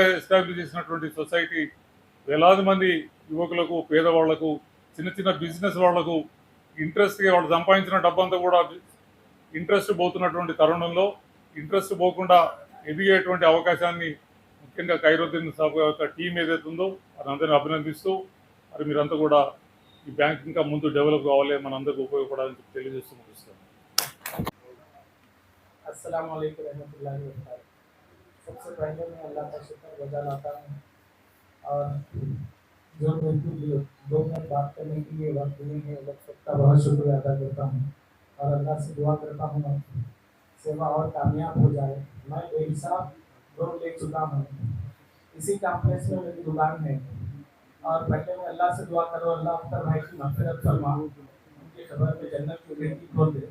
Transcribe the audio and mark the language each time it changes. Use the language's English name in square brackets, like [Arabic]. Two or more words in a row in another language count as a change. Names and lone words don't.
[Telugu] ఎస్టాబ్లిష్ చేసినటువంటి సొసైటీ వేలాది మంది యువకులకు, పేదవాళ్లకు, చిన్న చిన్న బిజినెస్ వాళ్లకు ఇంట్రెస్ట్గా వాళ్ళు సంపాదించిన డబ్బంతా కూడా ఇంట్రెస్ట్ పోతున్నటువంటి తరుణంలో ఇంట్రెస్ట్ పోకుండా ఎదిగేటువంటి అవకాశాన్ని ముఖ్యంగా ఖైరుద్దీన్ సాబ్ యొక్క టీం ఏదైతే ఉందో అదందరినీ అభినందిస్తూ, మరి మీరంతా కూడా ఈ బ్యాంక్ ఇంకా ముందు డెవలప్ కావాలి, మనందరికీ ఉపయోగపడాలని తెలియజేస్తూ ముగిస్తాను. [Arabic] السلام عليكم رحمة الله و بركاته. [Hindi] सबसे पहले मैं अल्लाह का शुक्र गुजार आता हूँ और जो मेरे को 2 मिनट बात करने के लिए वक्त देने के लिए सबका बहुत शुक्रिया अदा करता हूँ और अल्लाह से दुआ करता हूँ सेवा और कामयाब हो जाए। मैं बेहिसाब लोन ले चुका हूँ, इसी कॉम्प्लेक्स में मेरी दुकान है और पहले मैं अल्लाह से दुआ करो अल्लाह अख्तर भाई की मग़फ़िरत फरमा, उनकी खबर में जन्नत की खिड़की खोल दे।